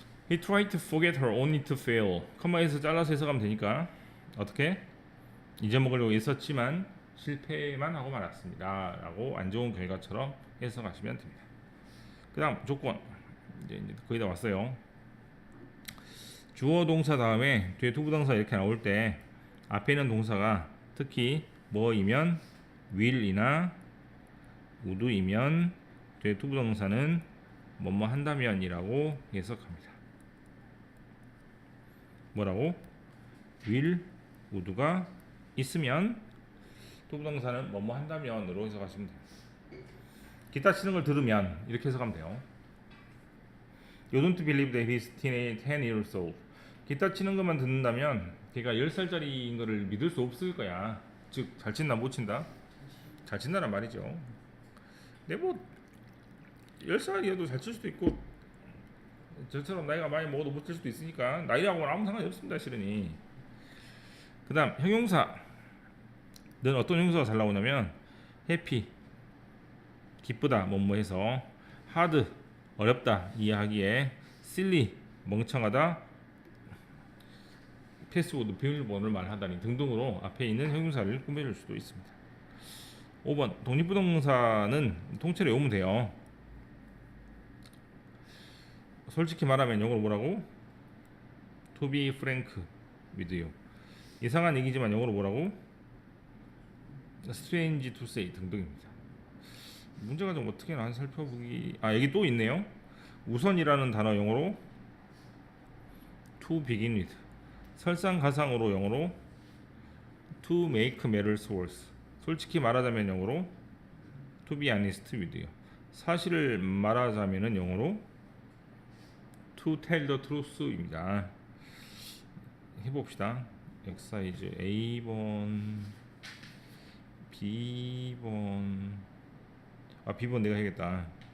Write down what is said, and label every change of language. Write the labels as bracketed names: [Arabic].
[English] He tried to forget her only to fail. [Korean] 컴마에서 잘라서 해석하면 되니까 어떻게? 잊어먹으려고 했었지만 실패만 하고 말았습니다 라고 안 좋은 결과처럼 해석하시면 됩니다. 그 다음 조건 이제 거의 다 왔어요. 주어 동사 다음에 뒤에 투부동사 이렇게 나올 때 앞에 있는 동사가 특히 뭐이면 will이나 would이면 뒤에 투부동사는 뭐뭐 한다면 이라고 해석합니다. 뭐라고? will, would가 있으면 투부동사는 뭐뭐 한다면으로 해석하시면 돼요. 기타 치는 걸 들으면 이렇게 해석하면 돼요. [English] You don't believe that he's 10 years old. [Korean] 기타 치는 것만 듣는다면 걔가 10살짜리인 거를 믿을 수 없을 거야. 즉 잘 친다 못 친다? 잘 친다란 말이죠. 근데 뭐 10살이어도 잘 칠 수도 있고 저처럼 나이가 많이 먹어도 못 칠 수도 있으니까 나이하고는 아무 상관이 없습니다. 실은이. 그 다음 형용사 는 어떤 형용사가 잘 나오냐면 happy 기쁘다 뭐뭐 해서 hard 어렵다 이해하기에 silly 멍청하다 패스워드 비밀번호를 말하다니 등등으로 앞에 있는 형용사를 꾸며줄 수도 있습니다. 5번 독립부동사는 통째로 외우면 돼요. 솔직히 말하면 영어로 뭐라고? [English] To be frank with you. [Korean] 이상한 얘기지만 영어로 뭐라고? [English] Strange to say [Korean] 등등입니다. 문제가 좀 어떻게 나왔나 살펴보기. 여기 또 있네요. 우선이라는 단어 영어로 [English] to begin with. [Korean] 설상가상으로 영어로 [English] to make matters worse. [Korean] 솔직히 말하자면 영어로 [English] to be honest with you. [Korean] 사실을 말하자면은 영어로 [English] to tell the truth [Korean] 입니다. 해봅시다. 엑사이즈 A번 B번 B번 내가 해야겠다.